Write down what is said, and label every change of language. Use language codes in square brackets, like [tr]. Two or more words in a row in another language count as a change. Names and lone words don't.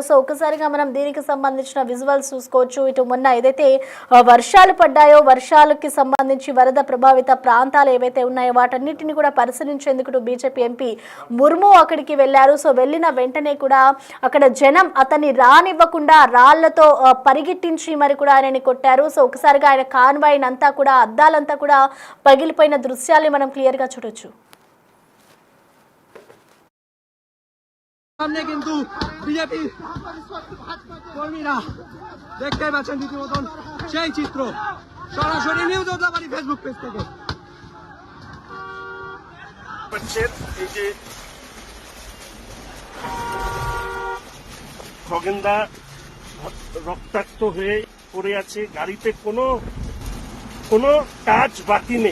[te] సో ఒకసారిగా మనం దీనికి సంబంధించిన విజువల్స్ చూసుకోవచ్చు. ఇటు మొన్న ఏదైతే వర్షాలు పడ్డాయో వర్షాలకి సంబంధించి వరద ప్రభావిత ప్రాంతాలు ఏవైతే ఉన్నాయో వాటన్నిటిని కూడా పరిశీలించేందుకు బీజేపీ ఎంపీ ముర్ము అక్కడికి వెళ్లారు. సో వెళ్ళిన వెంటనే కూడా అక్కడ జనం అతన్ని రానివ్వకుండా రాళ్లతో పరిగెట్టించి మరి కూడా ఆయనని కొట్టారు. సో ఒకసారిగా ఆయన కాన్వాయ్ అంతా కూడా అద్దాలంతా కూడా పగిలిపోయిన దృశ్యాల్ని మనం క్లియర్ గా చూడొచ్చు. [bn] সামনে কিন্তু বিজেপি কর্মীরা দেখতে পাচ্ছেন রীতিমতন সেই চিত্র সরাসরি নিউজ ওদলাবাড়ি ফেসবুক পেজ থেকে এই যে খগেনদা রক্তাক্ত হয়ে পড়ে আছে, গাড়িতে কোনো কাজ বাকি নেই।